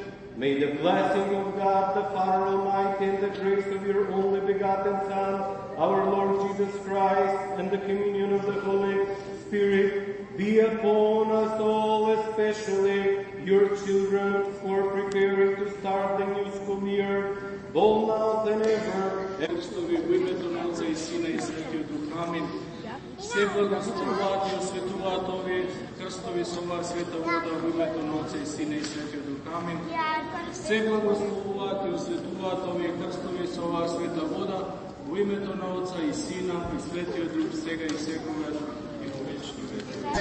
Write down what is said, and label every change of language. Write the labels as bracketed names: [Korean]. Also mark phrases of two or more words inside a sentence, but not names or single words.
[English] May the blessing of God, the Father Almighty, and the grace of your only begotten Son, our Lord Jesus Christ, and the communion of the Holy Spirit be upon us all, especially your children, for preparing to start the new school year, both now than ever. [Macedonian] Благослови во името на Отца и Сина и Светиот Дух. Амин. Се благословуваат и осветуваат овие крстови со оваа света вода во името на Отца и Сина и Светиот Дух. Амин. Се благословуваат и осветуваат овие крстови со оваа света вода во името на Отца и Сина и Светиот Дух, сега и секогаш и во вечни векови.